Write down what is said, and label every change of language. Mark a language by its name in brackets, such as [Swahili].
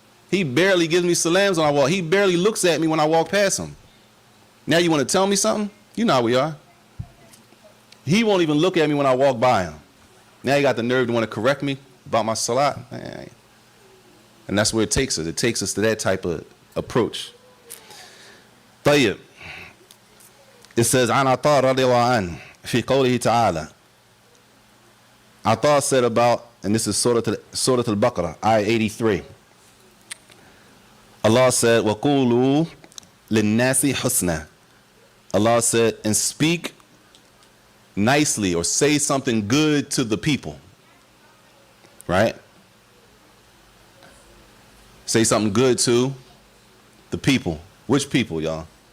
[English] He barely gives me salams when I walk. He barely looks at me when I walk past him. Now you want to tell me something? You know how we are. He won't even look at me when I walk by him. Now you got the nerve to want to correct me about my salat. And that's where it takes us. It takes us to that type of approach. [Arabic] طيب. [English] It says, [Arabic] عن عطاء رضي الله عنه في قوله تعالى. [English] Atta said about, and this is Surah Al-Baqarah, ayah 83. Allah said, [Arabic] وَقُولُوا لِلنَّاسِ حُسْنًا. [English] Allah said, and speak nicely or say something good to the people. Right? Say something good to the people. Which people, y'all?